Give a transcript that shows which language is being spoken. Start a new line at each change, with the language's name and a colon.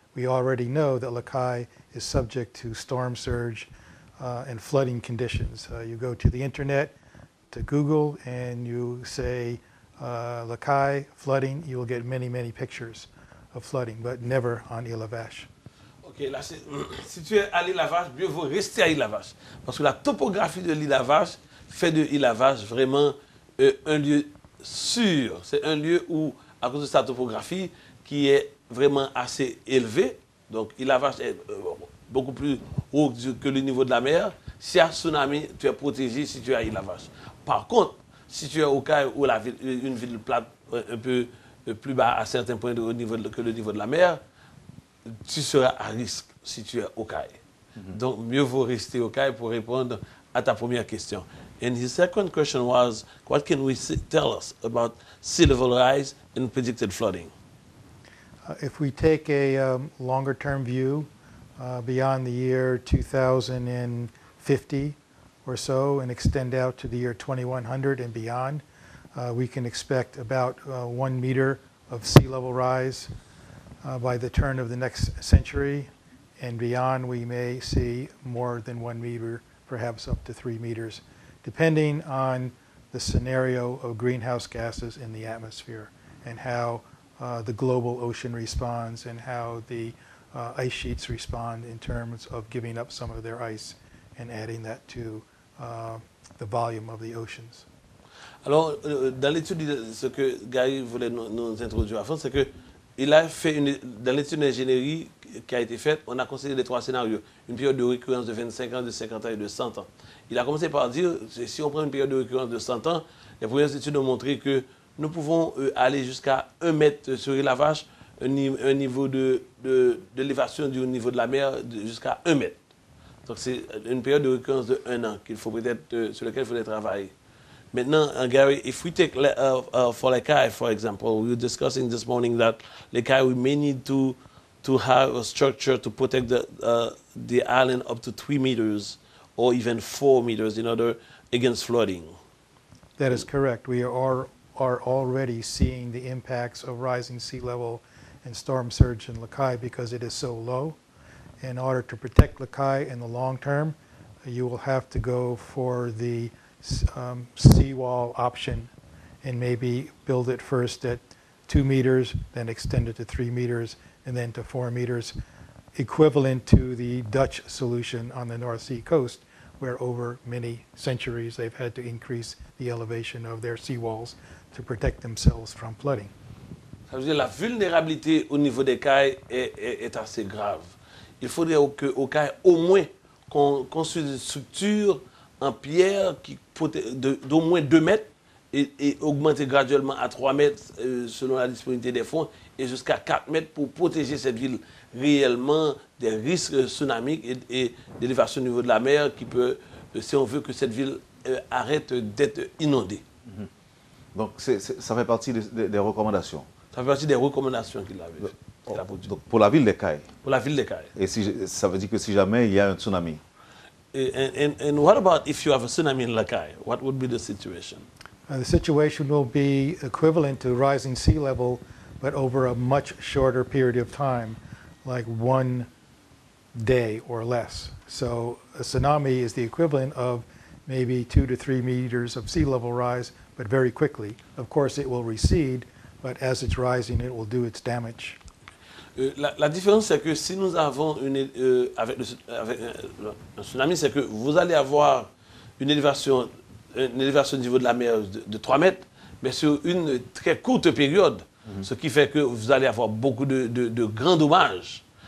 English: We already know that Les Cayes is subject to storm surge and flooding conditions. You go to the internet, to Google and you say Lacaille flooding, you will get many, many pictures of flooding, but never on Île à Vache.
French: Ok, là, si tu es à l'île à Vache, mieux vaut rester à l'île à Vache. Parce que la topographie de l'île à Vache fait de l'île à Vache vraiment un lieu sûr. C'est un lieu où, à cause de sa topographie, qui est vraiment assez élevé, donc l'île à Vache est beaucoup plus haut que le niveau de la mer. Si il y a tsunami, tu es protégé si tu es à l'île à Vache. Par contre, si tu es au Caille ou une ville plate un peu plus bas à certains points que le niveau de la mer, tu seras à risque si tu es au Caille. Donc, mieux vaut rester au Caille pour répondre à ta première question.
English: And his second question was, what can we tell us about sea level rise and predicted flooding? If we take a longer-term view beyond the year 2050 or so and extend out to the year 2100 and beyond, we can expect about 1 meter of sea level rise by the turn of the next century, and beyond we may see more than 1 meter, perhaps up to 3 meters, depending on the scenario of greenhouse gases in the atmosphere and how the global ocean responds and how the ice sheets respond in terms of giving up some of their ice and adding that to the volume of the oceans.
French: Alors, dans l'étude, ce que Gary voulait nous introduire avant, c'est que il a fait dans l'étude d'ingénierie qui a été faite, on a considéré les 3 scénarios. Une période de récurrence de 25 ans, de 50 ans et de 100 ans. Il a commencé par dire, si on prend une période de récurrence de 100 ans, les premières études ont montré que nous pouvons aller jusqu'à 1 mètre sur l'île à Vache, un niveau d'élévation du niveau de la mer jusqu'à 1 mètre. Donc c'est une période de récurrence de 1 an qu'il faut peut-être, sur laquelle il faudrait travailler. Maintenant,
English: Gary, if we take for Lacaille, for example, we were discussing this morning that Lacaille, we may need to have a structure to protect the island up to 3 meters or even 4 meters in order against flooding. That is correct. We are already seeing the impacts of rising sea level and storm surge in Lacaille because it is so low. In order to protect Lacaille in the long term, you will have to go for the seawall option and maybe build it first at 2 meters, then extend it to 3 meters, and then to 4 meters, equivalent to the Dutch solution on the North Sea coast, where over many centuries they've had to increase the elevation of their seawalls to protect themselves from flooding.
French: Ça veut dire que la vulnérabilité au niveau des cailles est assez grave. Il faudrait qu'au caille, au moins, qu'on construise une structure en pierre d'au moins 2 mètres et augmenter graduellement à 3 mètres selon la disponibilité des fonds et jusqu'à 4 mètres pour protéger cette ville réellement des risques tsunamiques et d'élévation au niveau de la mer qui peut, si on veut que cette ville arrête d'être inondée. Donc ça fait partie des recommandations. Ça fait partie des recommandations qu'il avait. Donc pour la ville des Cailles. Pour la ville des Cailles. Et ça veut dire que si jamais il y a un tsunami.
English: And what about if you have a tsunami in Lacaille? What would be the situation? The situation will be equivalent to rising sea level, but over a much shorter period of time, like 1 day or less. So a tsunami is the equivalent of maybe 2 to 3 meters of sea level rise, but very quickly. Of course, it will recede, but as it's rising, it will do its damage.
French: La différence, c'est que si nous avons avec un tsunami, c'est que vous allez avoir une élévation au niveau de la mer de 3 mètres, mais sur une très courte période, ce qui fait que vous allez avoir beaucoup de grands dommages.